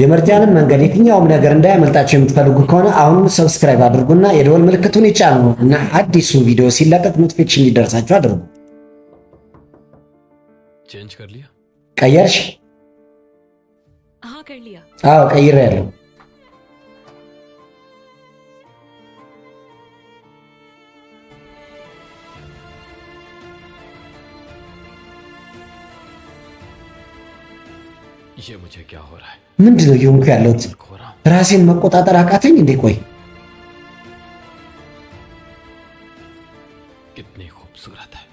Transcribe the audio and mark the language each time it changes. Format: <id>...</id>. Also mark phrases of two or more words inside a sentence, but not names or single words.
<am>የመርጃንን መንገድ የትኛውም ነገር እንዳያመልጣቸው የምትፈልጉ ከሆነ አሁንም ሰብስክራይብ አድርጉና የደወል ምልክቱን ይጫኑ እና አዲሱ ቪዲዮ ሲለቀቅ ኖቲፊኬሽን እንዲደርሳችሁ አድርጉ።</am> <hi>चेंज कर लिया?</hi> <am>ቀየርሽ?</am> <hi>हाँ कर लिया।</hi> <am>አዎ ቀይሬያለሁ።</am> <hi>ये मुझे क्या हो रहा है?</hi> <am>ምንድነው እየሆንኩ ያለሁት?</am> <hi>खो रहा हूं।</hi> <am>ራሴን መቆጣጠር አቃተኝ እንዴ? ቆይ</am> <hi>कितनी खूबसूरत है।</hi>